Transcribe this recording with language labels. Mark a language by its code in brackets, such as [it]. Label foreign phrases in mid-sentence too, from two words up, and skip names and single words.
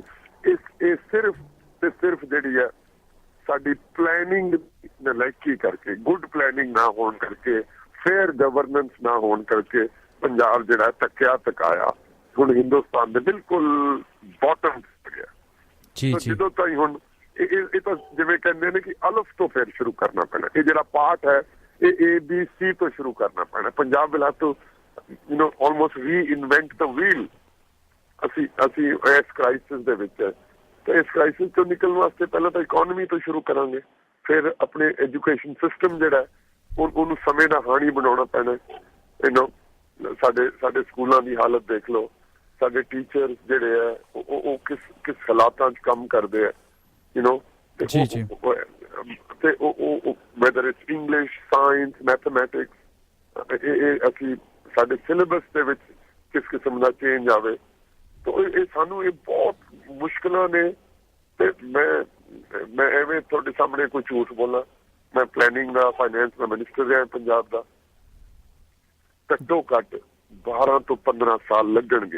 [pa] ਇਹ ਸਿਰਫ ਜਿਹੜੀ ਹੈ ਸਾਡੀ ਪਲੈਨਿੰਗ ਨਲਾਇਕੀ ਕਰਕੇ, [en] good planning [pa] ਨਾ ਹੋਣ ਕਰਕੇ, [en] fair governance [pa] ਨਾ ਹੋਣ ਕਰਕੇ ਪੰਜਾਬ ਜਿਹੜਾ ਤਕਾਇਆ ਹੁਣ ਹਿੰਦੁਸਤਾਨ ਦੇ ਬਿਲਕੁਲ ਬਾਟਮ ਤੇ ਗਿਆ। ਜਦੋਂ ਤਾਈਂ ਹੁਣ ਇਹ ਤਾਂ ਜਿਵੇਂ ਕਹਿੰਦੇ ਨੇ ਕਿ ਅਲਫ ਤੋਂ ਫਿਰ ਸ਼ੁਰੂ ਕਰਨਾ ਪੈਣਾ। ਇਹ ਜਿਹੜਾ ਪਾਠ ਹੈ ਇਹ ABC ਤੋਂ ਸ਼ੁਰੂ ਕਰਨਾ ਪੈਣਾ। [en] ਪੰਜਾਬ will have to almost reinvent the wheel। [pa] ਅਸੀਂ ਇਸ ਕ੍ਰਾਈਸਿਸ ਦੇ ਵਿੱਚ ਹੈ, ਤੇ ਇਸ ਕ੍ਰਾਈਸਿਸ ਤੋਂ ਨਿਕਲਣ ਵਾਸਤੇ ਪਹਿਲਾਂ ਤਾਂ ਇਕਨੋਮੀ ਤੋਂ ਸ਼ੁਰੂ ਕਰਾਂਗੇ, ਫਿਰ ਆਪਣੇ [en] education system [pa] ਜਿਹੜਾ ਉਹਨੂੰ ਸਮੇਂ ਦਾ ਹਾਣੀ ਬਣਾਉਣਾ ਪੈਣਾ। ਸਾਡੇ ਸਕੂਲਾਂ ਦੀ ਹਾਲਤ ਦੇਖ ਲਓ, ਸਾਡੇ ਟੀਚਰ ਜਿਹੜੇ ਆ ਉਹ ਕਿਸ ਹਾਲਾਤਾਂ 'ਚ ਕੰਮ ਕਰਦੇ ਆ, ਤੇ [en] whether it's English, science, mathematics, [pa] ਇਹ ਅਸੀਂ ਸਾਡੇ ਸਿਲੇਬਸ ਦੇ ਵਿੱਚ ਕਿਸ ਕਿਸਮ ਦਾ ਚੇਂਜ ਆਵੇ। ਇਹ ਸਾਨੂੰ ਇਹ ਬਹੁਤ ਮੁਸ਼ਕਿਲਾਂ ਨੇ। ਤੇ ਮੈਂ ਐਵੇਂ ਤੁਹਾਡੇ ਸਾਹਮਣੇ ਕੋਈ ਝੂਠ ਬੋਲਾਂ, ਮੈਂ ਪਲੈਨਿੰਗ ਦਾ, ਫਾਈਨੈਂਸ ਦਾ ਮਿਨਿਸਟਰ ਰਿਹਾ ਪੰਜਾਬ ਦਾ। ਘੱਟੋ ਘੱਟ 12 ਤੋਂ 15 ਸਾਲ ਲੱਗਣਗੇ।